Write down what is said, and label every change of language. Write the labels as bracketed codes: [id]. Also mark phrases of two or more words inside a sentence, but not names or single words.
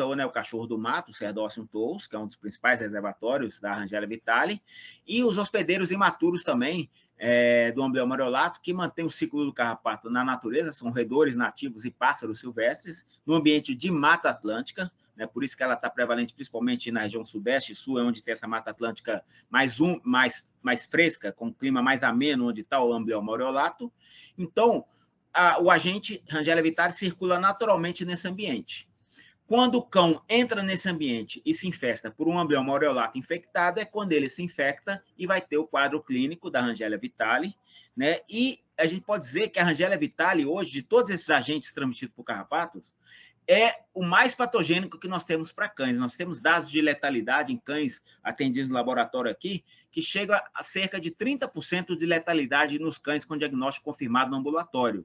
[pt] ou, né, o cachorro do mato, o Cerdócium tous, que é um dos principais reservatórios da Rangelia vitale, e os hospedeiros imaturos também do Amblyoma aureolato, que mantém o ciclo do carrapato na natureza, são roedores nativos e pássaros silvestres, no ambiente de Mata Atlântica, né, por isso que ela está prevalente principalmente na região sudeste e sul, é onde tem essa Mata Atlântica mais fresca, com clima mais ameno, onde está o Amblyoma aureolato. Então, o agente Rangelia vitale circula naturalmente nesse ambiente. Quando o cão entra nesse ambiente e se infesta por um Amblyoma aureolato infectado, é quando ele se infecta e vai ter o quadro clínico da Rangelia vitale, né? E a gente pode dizer que a Rangelia vitale, hoje, de todos esses agentes transmitidos por carrapatos, é o mais patogênico que nós temos para cães. Nós temos dados de letalidade em cães atendidos no laboratório aqui, que chega a cerca de 30% de letalidade nos cães com diagnóstico confirmado no ambulatório.